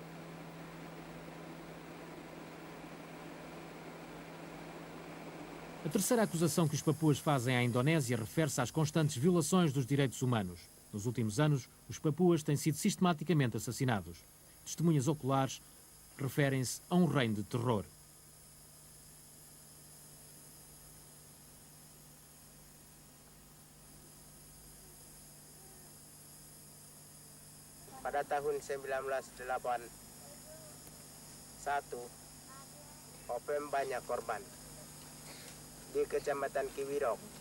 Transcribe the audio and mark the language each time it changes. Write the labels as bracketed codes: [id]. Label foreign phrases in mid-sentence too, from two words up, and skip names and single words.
[pt] A terceira acusação que os papuas fazem à Indonésia refere-se às constantes violações dos direitos humanos. Nos últimos anos, os papuas têm sido sistematicamente assassinados. Testemunhas oculares referem-se a um reino de terror. [id] Pada tahun 1981, OPM banyak korban di Kecamatan Kiwirok.